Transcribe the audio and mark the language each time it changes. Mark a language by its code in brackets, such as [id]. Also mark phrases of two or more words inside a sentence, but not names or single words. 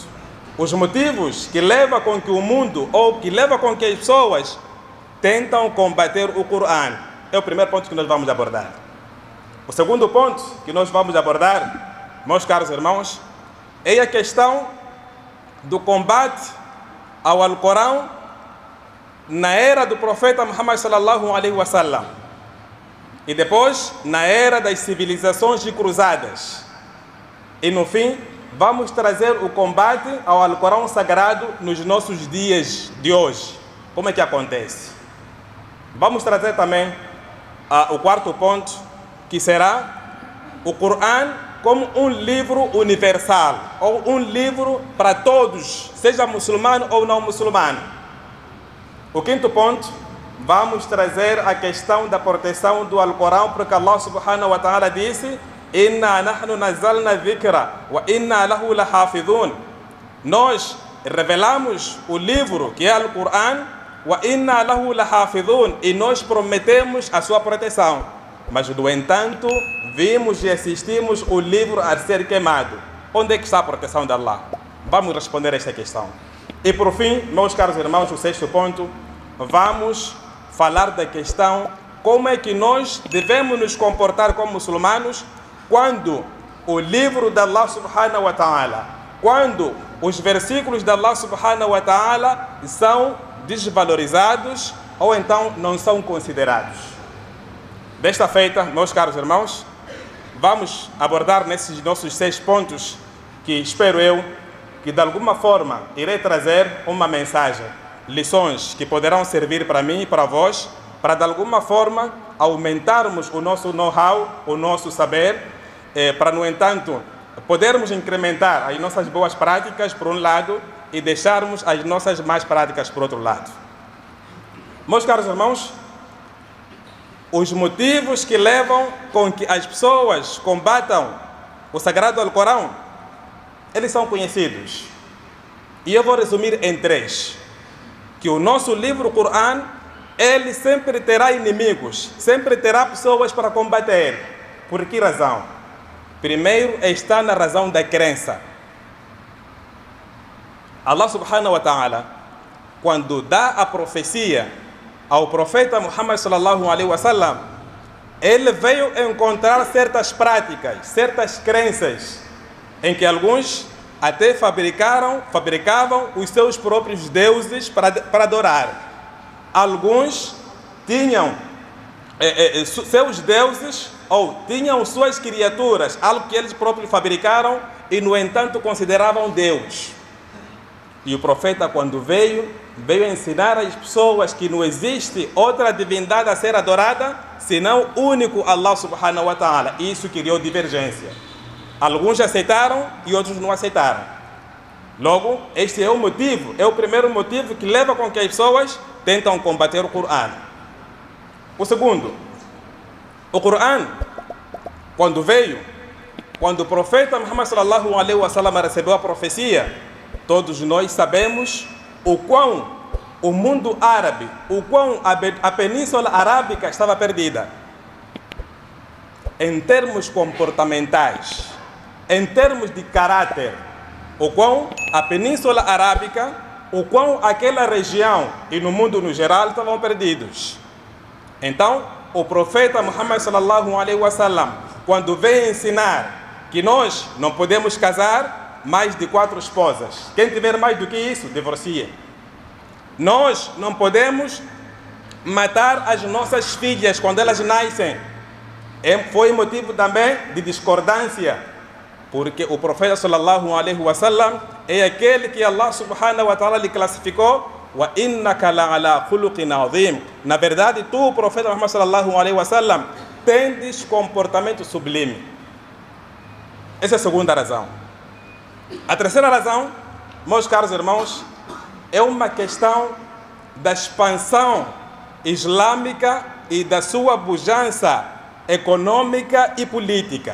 [pt] Os motivos que levam com que o mundo ou que levam com que as pessoas tentam combater o Corão. É o primeiro ponto que nós vamos abordar. O segundo ponto que nós vamos abordar, meus caros irmãos, é a questão do combate ao Alcorão na era do profeta Muhammad [ar] صلى الله عليه وسلم [pt] e depois na era das civilizações de cruzadas. E no fim, vamos trazer o combate ao Alcorão sagrado nos nossos dias de hoje. Como é que acontece? Vamos trazer também o quarto ponto, que será o Corão como um livro universal, ou um livro para todos, seja muçulmano ou não muçulmano. O quinto ponto, vamos trazer a questão da proteção do Alcorão, porque Allah [ar] سبحانه وتعالى [pt] disse: [ar] إنا نحن نزلنا الذكر وإنا له لحافظون. [pt] Nós revelamos o livro que é o Alcorão, [ar] وإنا له لحافظون, [pt] e nós prometemos a sua proteção. Mas, no entanto, vimos e assistimos o livro a ser queimado. Onde é que está a proteção de Allah? Vamos responder esta questão. E por fim, meus caros irmãos, o sexto ponto, vamos falar da questão como é que nós devemos nos comportar como muçulmanos quando o livro de Allah [ar] سبحانه وتعالى, [pt] quando os versículos de Allah [ar] سبحانه وتعالى [pt] são desvalorizados ou então não são considerados. Desta feita, meus caros irmãos, vamos abordar nesses nossos 6 pontos que espero eu que de alguma forma irei trazer uma mensagem, lições que poderão servir para mim e para vós, para de alguma forma aumentarmos o nosso know-how, o nosso saber, para, no entanto, podermos incrementar as nossas boas práticas por um lado e deixarmos as nossas más práticas por outro lado. Meus caros irmãos, os motivos que levam com que as pessoas combatam o Sagrado Alcorão, eles são conhecidos. E eu vou resumir em 3. Que o nosso livro Corão, ele sempre terá inimigos, sempre terá pessoas para combater. Por que razão? Primeiro está na razão da crença. [ar] الله سبحانه وتعالى, [pt] quando dá a profecia ao profeta Muhammad [ar] صلى الله عليه وسلم, [pt] ele veio encontrar certas práticas, certas crenças, em que alguns até fabricavam os seus próprios deuses para adorar. Alguns tinham seus deuses ou tinham suas criaturas, algo que eles próprios fabricaram e, no entanto, consideravam Deus. E o profeta, quando veio ensinar às pessoas que não existe outra divindade a ser adorada, senão o único Allah [ar] سبحانه وتعالى. [pt] Isso criou divergência. Alguns aceitaram e outros não aceitaram. Logo, este é o motivo, é o primeiro motivo que leva com que as pessoas tentam combater o Corão. O segundo, o Corão, quando o profeta Muhammad [ar] صلى الله عليه وسلم [pt] recebeu a profecia, todos nós sabemos o quão o mundo árabe, o quão a Península Arábica estava perdida. Em termos comportamentais, em termos de caráter, o quão a Península Arábica, o quão aquela região e no mundo no geral estavam perdidos. Então, o profeta Muhammad [ar] صلى الله عليه وسلم, [pt] quando veio ensinar que nós não podemos casar mais de 4 esposas, quem tiver mais do que isso, divorcie. Nós não podemos matar as nossas filhas quando elas nascem. Foi motivo também de discordância, porque o profeta [ar] صلى الله عليه وسلم [pt] é aquele que Allah [ar] سبحانه وتعالى [pt] lhe classificou: [ar] وإنك لعلى خلق عظيم. [pt] Na verdade, tu, profeta Muhammad [ar] صلى الله عليه وسلم, [pt] tendes comportamento sublime. Essa é a segunda razão. A terceira razão, meus caros irmãos, é uma questão da expansão islâmica e da sua pujança econômica e política.